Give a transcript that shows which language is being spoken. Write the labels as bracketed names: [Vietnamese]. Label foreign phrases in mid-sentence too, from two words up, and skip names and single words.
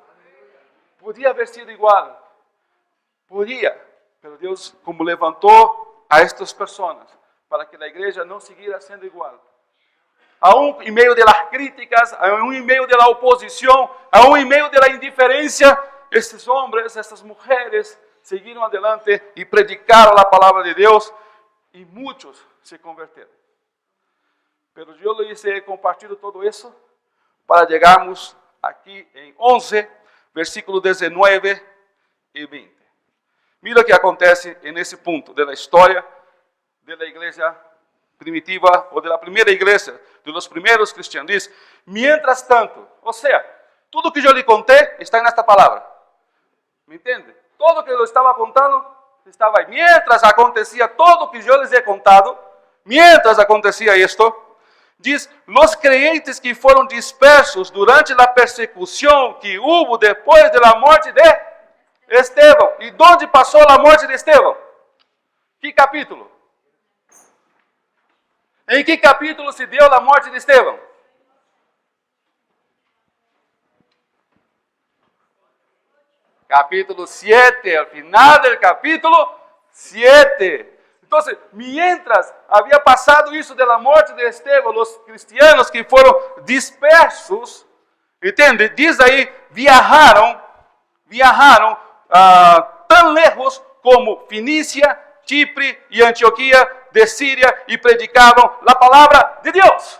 [Spanish] Podía haber sido igual, podía, pero Dios como levantó a estas personas para que la iglesia no siguiera siendo igual. Aún en medio de las críticas, aún en medio de la oposición, aún en medio de la indiferencia, [Portuguese] estes homens, [Spanish] estas mujeres [Portuguese] seguiram adelante e predicaram a palavra de Deus e muitos se converteram. Pero eu lhes [Spanish] he compartido [Portuguese] todo isso para chegarmos aqui em 11, versículos 19 e 20. Mira o que acontece nesse ponto da história da igreja primitiva ou da primeira igreja, dos primeiros cristianos. Diz, [Spanish] mientras tanto, [Portuguese] ou seja, tudo que eu lhe contei está nesta palavra. ¿Me entende? Todo que eu estava contando estava aí. Mientras acontecia todo o que eu lhes [Spanish] he contado, [Portuguese] mientras acontecia isto, diz, [Spanish] los creyentes [Portuguese] que foram dispersos durante a persecução que houve depois da morte de Estevão. E onde passou a morte de Estevão? Que capítulo? Em que capítulo se deu a morte de Estevão? [Spanish] Capítulo 7, al final del capítulo 7. [Portuguese] Então, mientras havia passado isso da morte de Estevão, os cristianos que foram dispersos, entende? Diz aí, viajaram tão lejos como Finícia, Chipre e Antioquia de Síria e predicavam a palavra de Deus.